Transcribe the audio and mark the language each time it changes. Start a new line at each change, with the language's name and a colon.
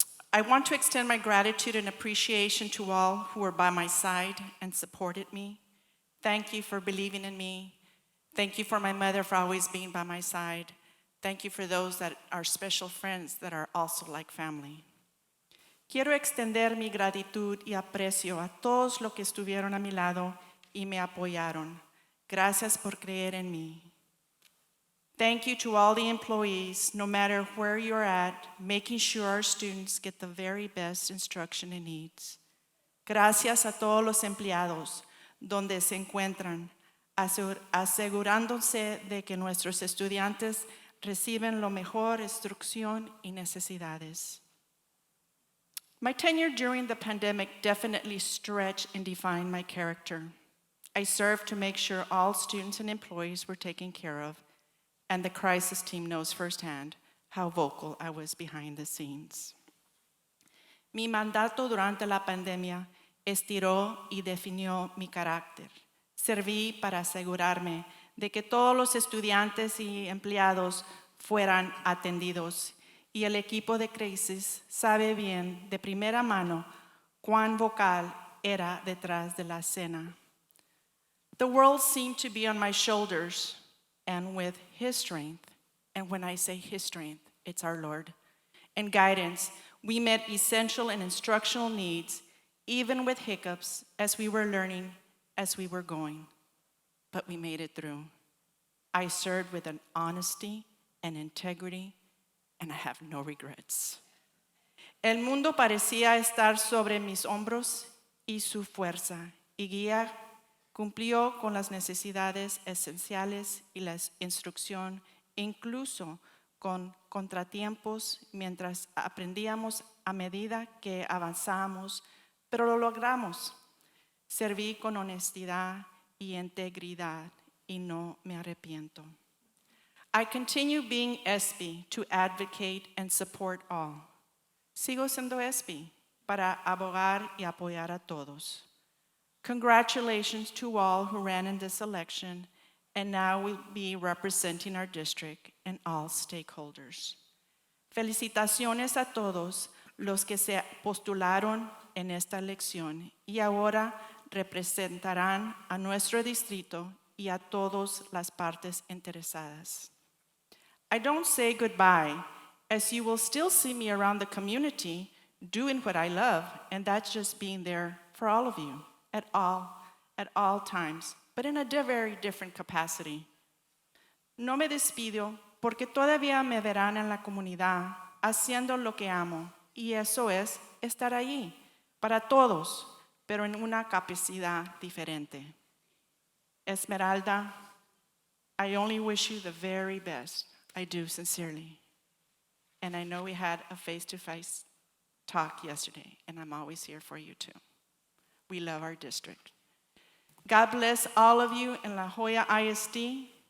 English: I want to extend my gratitude and appreciation to all who were by my side and supported me. Thank you for believing in me. Thank you for my mother for always being by my side. Thank you for those that are special friends that are also like family.
Spanish: Quiero extender mi gratitud y aprecio a todos los que estuvieron a mi lado y me apoyaron. Gracias por creer en mí.
English: Thank you to all the employees, no matter where you're at, making sure our students get the very best instruction and needs.
Spanish: Gracias a todos los empleados donde se encuentran, asegurándose de que nuestros estudiantes reciben la mejor instrucción y necesidades.
English: My tenure during the pandemic definitely stretched and defined my character. I served to make sure all students and employees were taken care of, and the crisis team knows firsthand how vocal I was behind the scenes.
Spanish: Mi mandato durante la pandemia estiró y definió mi carácter. Serví para asegurarme de que todos los estudiantes y empleados fueran atendidos, y el equipo de crisis sabe bien de primera mano cuán vocal era detrás de la escena.
English: The world seemed to be on my shoulders, and with His strength, and when I say His strength, it's our Lord, and guidance, we met essential and instructional needs, even with hiccups as we were learning, as we were going. But we made it through. I served with an honesty and integrity, and I have no regrets.
Spanish: El mundo parecía estar sobre mis hombros y su fuerza y guía cumplió con las necesidades esenciales y la instrucción, incluso con contratiempos, mientras aprendíamos a medida que avanzamos, pero lo logramos. Serví con honestidad y integridad y no me arrepiento.
English: I continue being SB to advocate and support all.
Spanish: Sigo siendo SB para abogar y apoyar a todos.
English: Congratulations to all who ran in this election and now will be representing our district and all stakeholders.
Spanish: Felicitaciones a todos los que se postularon en esta elección y ahora representarán a nuestro distrito y a todas las partes interesadas.
English: I don't say goodbye, as you will still see me around the community doing what I love, and that's just being there for all of you at all times, but in a very different capacity.
Spanish: No me despido porque todavía me verán en la comunidad haciendo lo que amo, y eso es estar allí para todos, pero en una capacidad diferente.
English: Esmeralda, I only wish you the very best. I do sincerely. And I know we had a face-to-face talk yesterday, and I'm always here for you too. We love our district. God bless all of you in La Joya ISD.